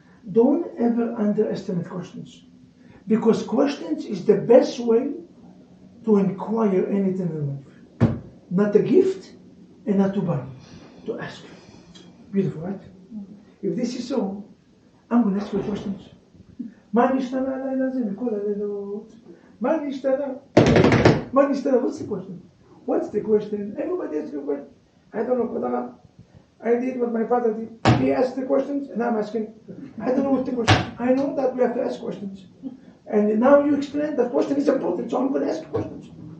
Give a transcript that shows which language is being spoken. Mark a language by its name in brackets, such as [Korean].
[English] Don't ever underestimate questions. Because questions is the best way to inquire anything in life. Not a gift and not to buy. To ask. Beautiful, right? If this is so, I'm going to ask you questions. [Hebrew] מה נשתנה הלילה הזה מכל הלילות? מה נשתנה? [English] What's the question? What's the question? Everybody asks a question. I don't know, Kodara. I did what my father did. He asked the questions, and I'm asking. I don't know what's the question. I know that we have to ask questions. And now you explain that question is important, so I'm going to ask questions.